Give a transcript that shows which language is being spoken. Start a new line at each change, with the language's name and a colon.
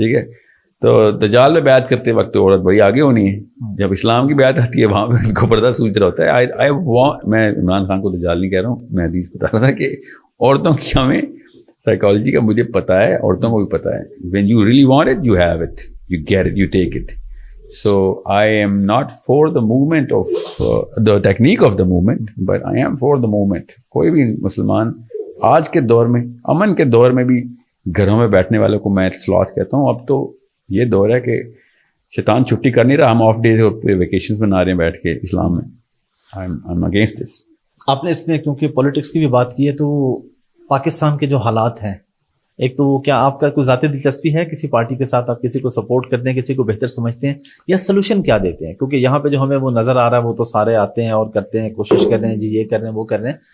Urdu: ٹھیک ہے, تو دجال میں بیعت کرتے وقت عورت بڑی آگے ہونی ہے, جب اسلام کی بیعت آتی ہے وہاں پہ ان کو پردہ سوچ رہا ہوتا ہے. میں عمران خان کو دجال نہیں کہہ رہا ہوں, میں حدیث بتا رہا تھا کہ عورتوں کی ہمیں سائیکالوجی کا مجھے پتا ہے, عورتوں کو بھی پتا ہے.
English: When you really want it you have it, you get it, you take it. So I am not for the movement of the technique of the movement, but I am for the movement.
Urdu: کوئی بھی مسلمان آج کے دور میں, امن کے دور میں بھی گھروں میں بیٹھنے والوں کو میں سلوت کہتا ہوں. اب تو یہ دور ہے کہ شیطان چھٹی کر نہیں رہا, ہم آف ڈیز ویکیشنز بنا رہے ہیں بیٹھ کے اسلام میں.
English: I'm against this.
Urdu: آپ نے اس میں کیونکہ پولیٹکس کی بھی بات کی ہے تو پاکستان کے جو حالات ہیں, ایک تو کیا آپ کا کوئی ذاتی دلچسپی ہے کسی پارٹی کے ساتھ, آپ کسی کو سپورٹ کرتے ہیں, کسی کو بہتر سمجھتے ہیں, یا سلوشن کیا دیتے ہیں؟ کیونکہ یہاں پہ جو ہمیں وہ نظر آ رہا ہے وہ تو سارے آتے ہیں اور کرتے ہیں, کوشش کر رہے ہیں, جی یہ کر رہے ہیں وہ کر رہے ہیں.